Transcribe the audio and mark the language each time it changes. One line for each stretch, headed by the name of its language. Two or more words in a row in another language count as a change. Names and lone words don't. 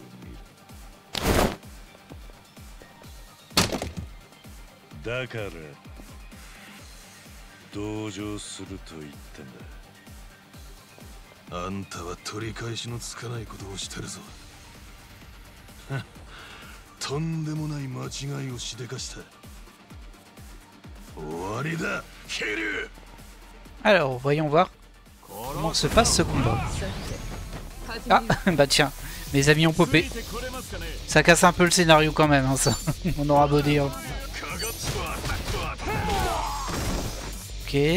Japanese: だから同情すると言ったんだ。あんたは取り返しのつかないことをしてるぞ。とんでもない間違いをしでかした。終わりだ、桐生。
French: Alors, voyons voir comment se passe ce combat. Ah, bah tiens, mes amis ont popé. Ça casse un peu le scénario quand même, hein, ça. On aura beau dire. Ok.